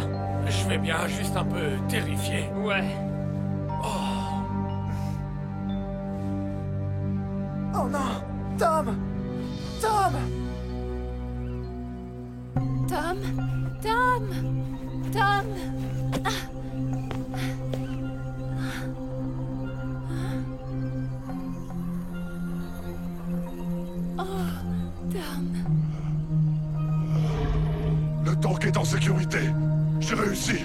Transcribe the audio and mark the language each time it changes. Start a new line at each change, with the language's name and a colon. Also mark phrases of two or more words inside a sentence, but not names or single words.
French: Je vais bien, juste un peu terrifié. Ouais. Oh non! Tom! Tom! Tom? Tom? Tom? Oh, Tom. Le tank est en sécurité. J'ai réussi.